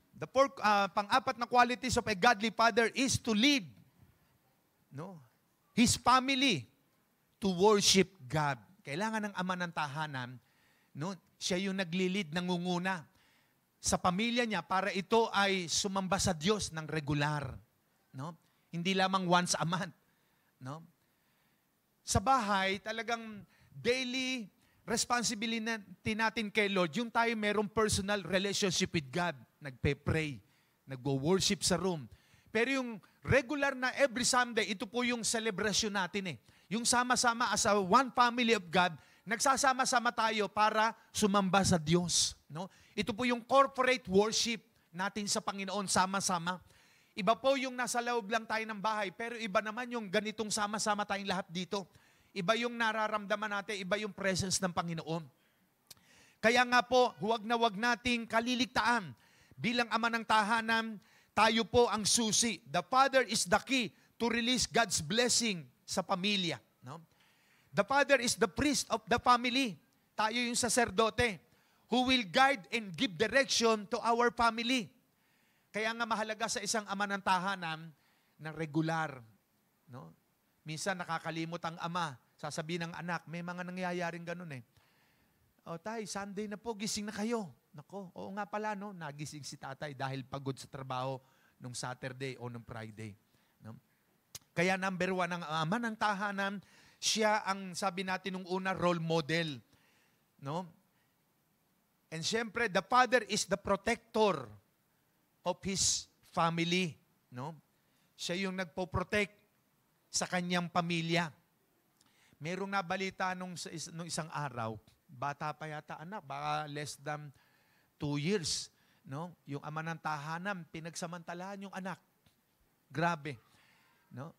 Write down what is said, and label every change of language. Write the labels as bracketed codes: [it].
[en] Pang-apat na qualities of a godly father is to lead his family to worship God. [tl] Kailangan ng ama ng tahanan, siya yung nagli-lead, nangunguna sa pamilya niya para ito ay sumamba sa Diyos ng regular. No? Hindi lamang once a month. No? Sa bahay, talagang daily responsibility natin kay Lord, yung tayo merong personal relationship with God. Nagpe-pray, nagwo-worship sa room. Pero yung regular na every Sunday, ito po yung celebration natin Yung sama-sama as a one family of God, nagsasama-sama tayo para sumamba sa Diyos. No? Ito po yung corporate worship natin sa Panginoon, sama-sama. Iba po yung nasa loob lang tayo ng bahay, pero iba naman yung ganitong sama-sama tayong lahat dito. Iba yung nararamdaman natin, iba yung presence ng Panginoon. Kaya nga po, huwag na huwag nating kaliligtaan. Bilang ama ng tahanan, tayo po ang susi. [en] The Father is the key to release God's blessing sa pamilya. No? The Father is the priest of the family. Tayo yung saserdote who will guide and give direction to our family. [tl] Kaya nga mahalaga sa isang ama ng tahanan na regular. No? Minsan nakakalimot ang ama. Sasabihin ng anak, may mga nangyayaring ganun O tay, Sunday na po, gising na kayo. Nako, oo nga pala, nagising si tatay dahil pagod sa trabaho nung Saturday o nung Friday. No? Kaya number 1, ang ama ng tahanan, siya ang sabi natin nung una, role model. No? [en] And siyempre, the father is the protector of his family. [tl] No? Siya yung nagpo-protect sa kanyang pamilya. Merong nabalita nung isang araw, bata pa yata anak, baka less than 2 years. No? Yung ama ng tahanan, pinagsamantalahan yung anak. Grabe. No?